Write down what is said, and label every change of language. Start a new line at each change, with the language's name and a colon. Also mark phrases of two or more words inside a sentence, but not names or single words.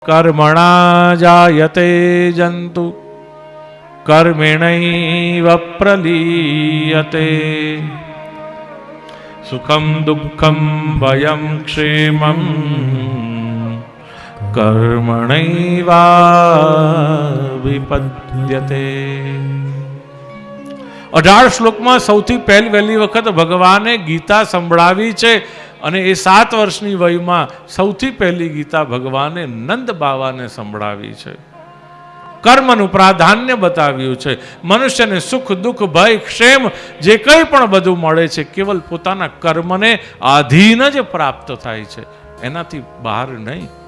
Sanskrit: कर्मणा जायते जन्तु कर्मेणैव प्रलीयते सुखं दुःखं भयं क्षेमं कर्मणैवाभिपद्यते।
Gujarati: 18 શ્લોકમાં સૌથી વહેલી વખત ભગવાને ગીતા સંભળાવી છે અને એ 7 વર્ષની વયમાં સૌથી પહેલી ગીતા ભગવાને નંદ બાવાને સંભળાવી છે. કર્મનું પ્રાધાન્ય બતાવ્યું છે. મનુષ્યને સુખ દુઃખ ભય ક્ષેમ જે કંઈ પણ બધું મળે છે કેવલ પોતાના કર્મને આધીન જ પ્રાપ્ત થાય છે, એનાથી બહાર નહીં.